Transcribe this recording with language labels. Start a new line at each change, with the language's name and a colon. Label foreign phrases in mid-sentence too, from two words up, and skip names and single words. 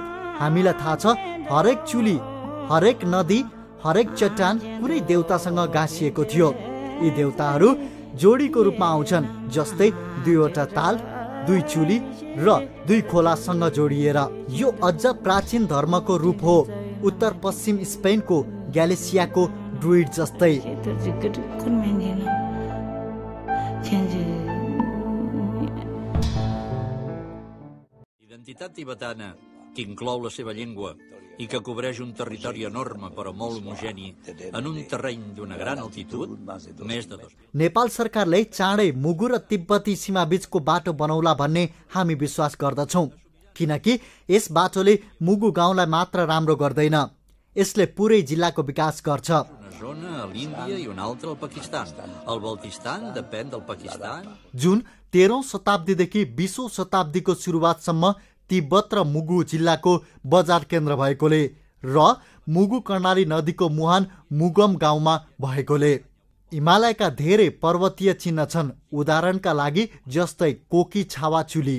Nepali: हामीलाई थाहा छ हरेक चुली, हरेक नदी, हरेक चट्टान कुनै देवतासँग गाँसिएको थियो। यी देवताहरू जोडीको रूपमा आउँछन्, जस्तै 2वटा ताल, दुई चुली र दुई खोलासँग जोडिएर। यो अझ प्राचीन धर्मको रूप हो, उत्तर पश्चिम स्पेनको ग्यालेसियाको ड्रुइड जस्तै।
Catalan: Identitat tibetana que inclou la seva llengua i que cobreix un territori enorme però molt homogeni en un terreny d'una gran altitud, més de 2.
Nepali: नेपाल सरकारले चाँडै मुगु र तिब्बती सीमा बीचको बाटो बनाउला भन्ने हामी विश्वास गर्दछौं, किनकि यस बाटोले मुगु गाउँलाई मात्र राम्रो गर्दैन, यसले पुरै जिल्लाको विकास गर्छ।
Catalan: Una zona a l'Índia i una altra al Pakistan. El Baltistan depèn del Pakistan.
Nepali: जुन 13औं शताब्दीदेखि 20औं शताब्दीको सुरुवातसम्म तिब्बत र मुगु जिल्लाको बजार केन्द्र भएकोले र मुगु कर्णाली नदीको मुहान मुगम गाउँमा भएकोले। हिमालयका धेरै पर्वतीय चिन्ह छन्, उदाहरणका लागि जस्तै कोकी छावा चुली।